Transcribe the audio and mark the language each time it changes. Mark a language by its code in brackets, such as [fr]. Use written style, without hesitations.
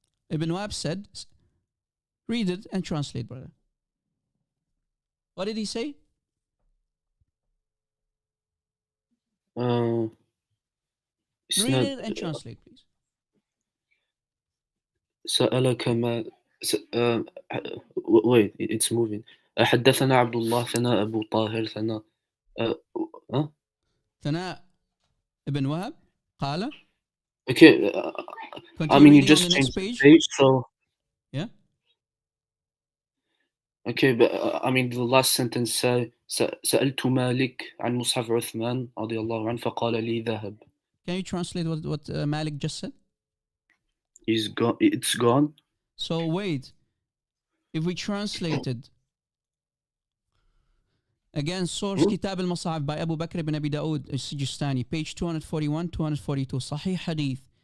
[en] Ibn Wahab said, read it and translate, brother. What did he say? Read it and translate, please. [ar] سألك ما [en] wait, it's moving. [ar] حدثنا عبد الله ثناء أبو طاهر ثناء ثناء ابن وهب قال. [en] Okay, I mean you just changed the page, so yeah. Okay, but I mean the last sentence says [ar] سألت مالك عن مصحف عثمان رضي الله عنه فقال لي ذهب. [en] Can you translate what Malik just said? He's gone. It's gone. So wait, if we translated again, source Kitab al-Masahif by Abu Bakr ibn Abi Dawood al-Sijistani, page 241, 242, Sahih Hadith.